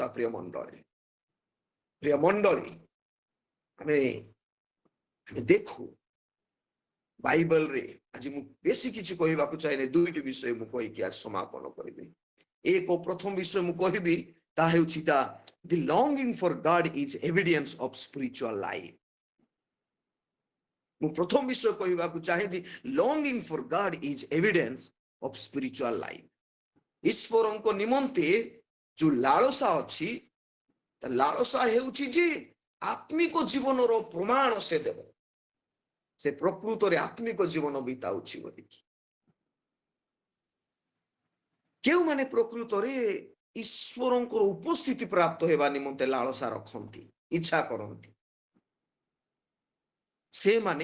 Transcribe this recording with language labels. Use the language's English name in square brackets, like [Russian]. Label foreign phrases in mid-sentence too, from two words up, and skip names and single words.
[Odia] ପ୍ରିୟ ମଣ୍ଡଳୀ, ଆମେ ଦେଖୁ ବାଇବଲରେ, ଆଜି ମୁଁ ବେଶୀ କିଛି କହିବାକୁ ଚାହେଁନି, ଦୁଇଟି ବିଷୟ ମୁଁ କହିକି ଆଜି ସମାପନ କରିବି। ପ୍ରଥମ ବିଷୟ ମୁଁ କହିବି ତାହା ହେଉଛି [English] the longing for God is evidence of spiritual life। [Odia] ମୁଁ ପ୍ରଥମ ବିଷୟ କହିବାକୁ ଚାହେଁ, [English] longing for God is evidence of spiritual life। [Odia] ଈଶ୍ୱରଙ୍କ ନିମନ୍ତେ ଯୋଉ ଲାଳସା ଅଛି, ତା ଲାଳସା ହେଉଛି ଯେ ଆତ୍ମିକ ଜୀବନର ପ୍ରମାଣ ସେ ଦେବ, ସେ ପ୍ରକୃତରେ ଆତ୍ମିକ ଜୀବନ ବିତାଉଛି ବୋଲିକି। କେଉଁମାନେ ପ୍ରକୃତରେ ଈଶ୍ୱରଙ୍କର ଉପସ୍ଥିତି ପ୍ରାପ୍ତ ହେବା ନିମନ୍ତେ ଲାଳସା ରଖନ୍ତି, ଇଚ୍ଛା କରନ୍ତି, ସେମାନେ